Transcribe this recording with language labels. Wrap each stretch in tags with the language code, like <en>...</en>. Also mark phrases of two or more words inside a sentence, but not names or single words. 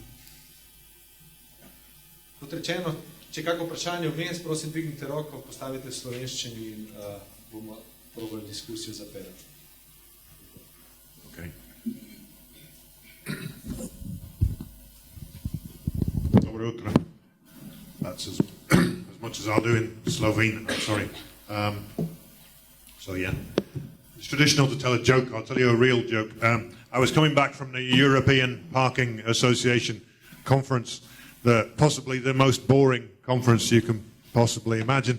<sl>Kot rečeno, če je kako vprašanje vmes, prosim, dvignite roko, postavite v slovenščini in bomo probali diskusijo zapeljati. Okay. Dobro jutro.</sl> <en>That's as much as I'll do in Slovene. Sorry. So yeah, it's traditional to tell a joke. I'll tell you a real joke. I was coming back from the European Parking Association conference, possibly the most boring conference you can possibly imagine.</en>